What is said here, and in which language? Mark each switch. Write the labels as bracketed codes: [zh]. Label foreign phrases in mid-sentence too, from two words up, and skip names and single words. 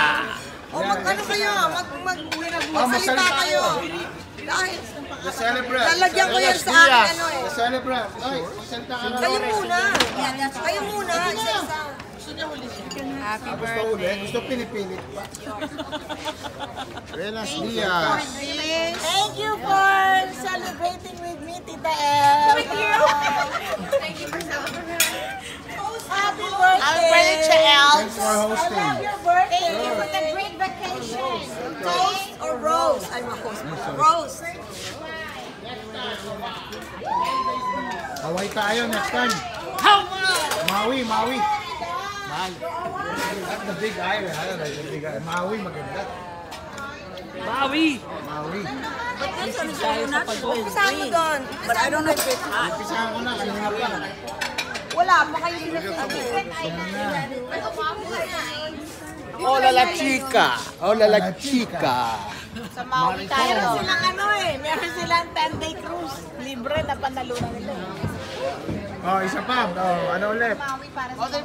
[tl] O mag-ano kayo? Magsalita kayo. Dahil lalagyan ko yan sa akin ano eh. Celebrate. Ay, salita ka na. Kayo muna. Kayo muna. Isa-isa. Happy Gusto ulit? Gusto pinipilit pa? [es] Buenos dias. [en] Thank you for celebrating with me, Tita El. Thank you. Happy birthday. Thanks for hosting. Your birthday. Thank you for the great vacation. Toast or rose? I'm a host. Rose. [tl] Hawaii tayo [en] next time. Maui, Maui. Not the big island. I don't like the big island. [tl] Maui, maganda. Maui! Maui. Saan mo doon? [en] But I don't know if it's hot. [tl] Umpisahan ko na, kanina pa. Wala pa kayo sinasabi. [es] Hola la chica! Hola la chica! [tl] Sa Maui tayo. Meron silang ano eh. Meron silang 10-day cruise. Libre na panalunan nila. Oh, isa pa. Oh, ano ulit?